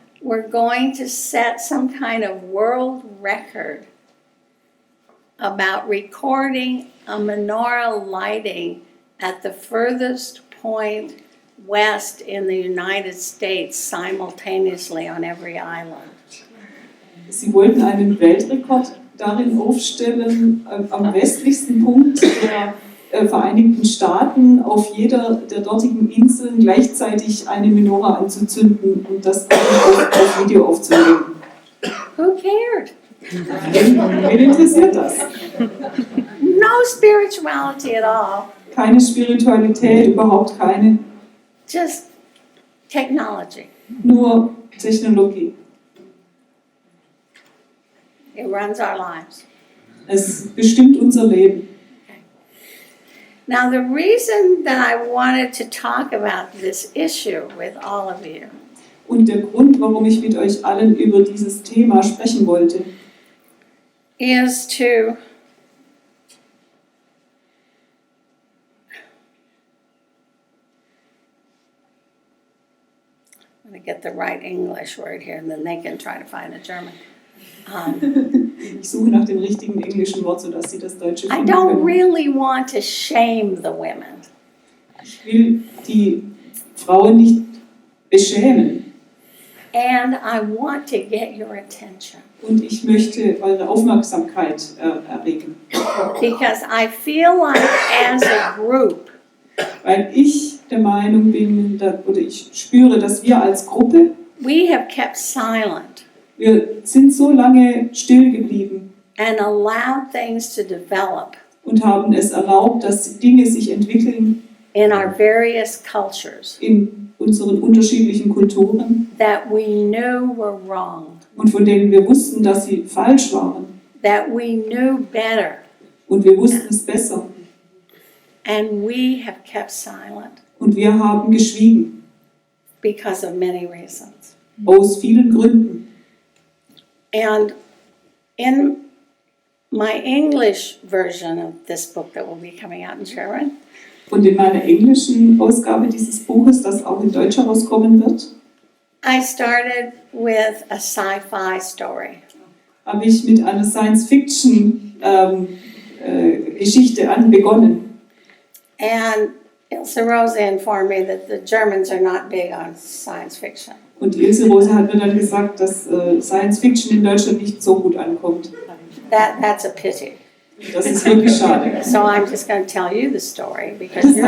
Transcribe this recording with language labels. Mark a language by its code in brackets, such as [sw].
[en] were going to set some kind of world record about recording a menorah lighting at the furthest point west in the United States simultaneously on every island. [de] Sie wollten einen Weltrekord darin aufstellen, am westlichsten Punkt der Vereinigten Staaten auf jeder der dortigen Inseln gleichzeitig eine Menorah anzuzünden und das auf Video aufzunehmen. [en] Who cared? [de] Wen interessiert das? [en] No spirituality at all, [de] Keine Spiritualität, überhaupt keine, [en] just technology. [de] nur Technologie. [en] It runs our lives. [de] Es bestimmt unser Leben. [en] Now, the reason that I wanted to talk about this issue with all of you [de] Und der Grund, warum ich mit euch allen über dieses Thema sprechen wollte, [en] is to I'm going to get the right English word here, and then they can try to find a German. [de] ich suche nach dem richtigen englischen Wort, sodass sie das Deutsche [en] I [de] finden [en] don't [de] können. [en] really want to shame the women. [de] Ich will die Frauen nicht beschämen [en] And I want to get your attention. [de] und ich möchte eure Aufmerksamkeit erregen, [en] Because I feel like as a group, [de] weil ich der Meinung bin, oder ich spüre, dass wir als Gruppe, [en] we have kept silent [de] wir sind so lange still geblieben [en] and allowed things to develop [de] und haben es erlaubt, dass Dinge sich entwickeln [en] in our various cultures [de] in unseren unterschiedlichen Kulturen [en] that we knew were wrong, [de] und von denen wir wussten, dass sie falsch waren [en] that we knew better, [de] und wir wussten es besser [en] and we have kept silent [de] und wir haben geschwiegen [en] because of many reasons. [de] aus vielen Gründen. [en] And in my English version of this book that will be coming out in German, [de] Und in meiner englischen Ausgabe dieses Buches, das auch in Deutsch herauskommen wird, [en] I started with a sci-fi story. [de] habe ich mit einer Science-Fiction-Geschichte begonnen. [en] And Ilse Rosa informed me that the Germans are not big on science fiction. [de] Und Ilse Rose hat mir dann gesagt, dass Science-Fiction in Deutschland nicht so gut ankommt. [en] That's a pity. [de] Das ist wirklich schade. [en] So I'm just going to tell you the story because you're